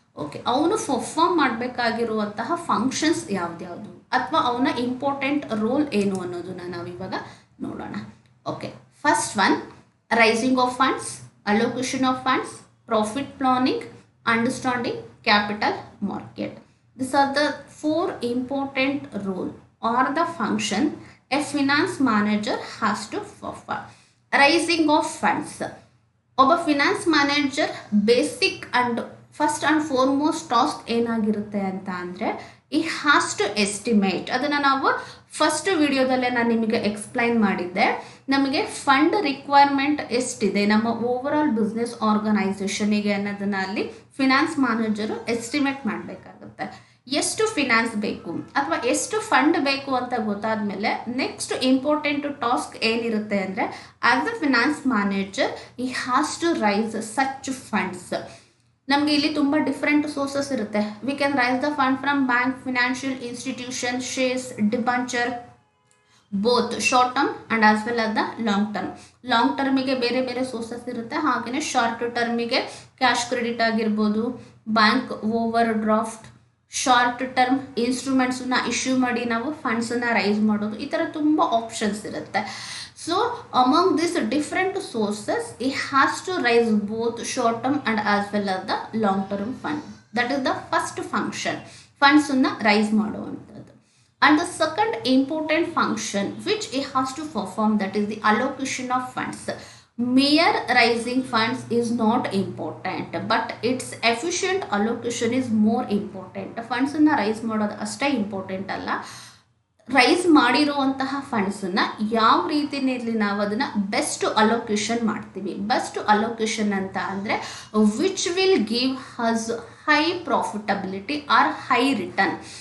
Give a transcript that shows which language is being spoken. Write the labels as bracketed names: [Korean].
[Kannada] Okay, ಅವನು perform ಮಾಡಬೇಕಾಗಿರುವಂತಹ functions ಯಾವ್ದ್ಯಾವುದು ಅಥವಾ ಅವನ ಇಂಪಾರ್ಟೆಂಟ್ ರೋಲ್ ಏನು ಅನ್ನೋದನ್ನು ನಾವು ಇವಾಗ ನೋಡೋಣ. [English] Okay, first one, raising of funds, allocation of funds, profit planning, understanding capital market. These are the four important role or the function a finance manager has to perform. Raising of funds. [Kannada] ಒಬ್ಬ finance manager basic and first and foremost task ಏನಾಗಿರುತ್ತೆ ಅಂತ ಅಂದರೆ [English] He has to estimate. [Kannada] ಅದನ್ನು ನಾವು first ವಿಡಿಯೋದಲ್ಲೇ ನಾನು ನಿಮಗೆ explain ಮಾಡಿದ್ದೆ. ನಮಗೆ ಫಂಡ್ ರಿಕ್ವೈರ್ಮೆಂಟ್ ಎಷ್ಟಿದೆ ನಮ್ಮ ಓವರಾಲ್ ಬಿಸ್ನೆಸ್ ಆರ್ಗನೈಸೇಷನಿಗೆ ಅನ್ನೋದನ್ನು ಅಲ್ಲಿ ಫಿನಾನ್ಸ್ ಮ್ಯಾನೇಜರು ಎಸ್ಟಿಮೇಟ್ ಮಾಡಬೇಕಾಗುತ್ತೆ. ಎಷ್ಟು ಫಿನಾನ್ಸ್ ಬೇಕು ಅಥವಾ ಎಷ್ಟು ಫಂಡ್ ಬೇಕು ಅಂತ ಗೊತ್ತಾದ ಮೇಲೆ ನೆಕ್ಸ್ಟ್ ಇಂಪಾರ್ಟೆಂಟ್ ಟಾಸ್ಕ್ ಏನಿರುತ್ತೆ ಅಂದರೆ [English] As a finance manager he has to raise such funds. [Kannada] ನಮಗೆ ಇಲ್ಲಿ ತುಂಬ ಡಿಫ್ರೆಂಟ್ ಸೋರ್ಸಸ್ ಇರುತ್ತೆ. [English] We can raise the fund from bank, financial institution, shares, debenture, both short term and as well as the long term. [Kannada] Long ಟರ್ಮಿಗೆ ಬೇರೆ ಬೇರೆ sources ಇರುತ್ತೆ, ಹಾಗೆಯೇ short ಟರ್ಮಿಗೆ cash credit ಆಗಿರ್ಬೋದು, bank over draft, short term ಇನ್ಸ್ಟ್ರೂಮೆಂಟ್ಸನ್ನ issue ಮಾಡಿ ನಾವು ಫಂಡ್ಸನ್ನು rice ಮಾಡೋದು, ಈ ಥರ ತುಂಬ ಆಪ್ಷನ್ಸ್ ಇರುತ್ತೆ. [English] So among these different sources, it has to raise both short term and as well as the long term fund. That is the first function. [Kannada] Funds unna raise ಮಾಡುವಂಥದ್ದು. [English] And the second important function which it has to perform, that is the allocation of funds. Mere raising funds is not important, but its efficient allocation is more important. [Kannada] Funds unna raise ಮಾಡೋದು ಅಷ್ಟೇ important ಅಲ್ಲ, rice ಮಾಡಿರುವಂತಹ ಫಂಡ್ಸನ್ನು ಯಾವ ರೀತಿಯಲ್ಲಿ ನಾವು ಅದನ್ನು best allocation ಮಾಡ್ತೀವಿ. [English] best allocation [Kannada] ಅಂತ ಅಂದರೆ [English] Which will give us high profitability or high return.